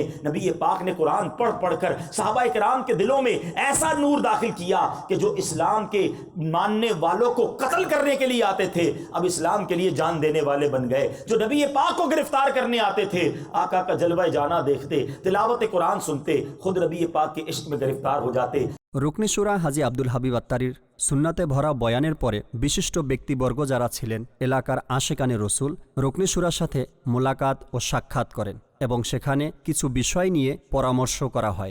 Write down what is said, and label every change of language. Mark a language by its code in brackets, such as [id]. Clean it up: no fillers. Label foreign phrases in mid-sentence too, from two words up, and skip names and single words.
[ur] نبی پاک نے قرآن پڑھ کر صحابہ کرام کے دلوں میں ایسا نور داخل کیا کہ جو اسلام کے ماننے والوں کو قتل کرنے کے لیے آتے تھے اب اسلام کے لیے جان دینے والے بن گئے۔ جو نبی پاک کو گرفتار کرنے آتے تھے آقا کا جلوہ جانا دیکھتے، تلاوت قرآن سنتے، خود نبی پاک کے عشق میں گرفتار ہو جاتے۔ [bn] রুকনি সুরা হাজী আব্দুল হাবিব আত্তারির সুন্নাতে ভরা বয়ানের পরে বিশিষ্ট ব্যক্তিবর্গ যারা ছিলেন এলাকার আশেকানে রসুল রুকনি সুরার সাথে মোলাকাত ও সাক্ষাৎ করেন এবং সেখানে কিছু বিষয় নিয়ে পরামর্শ করা হয়।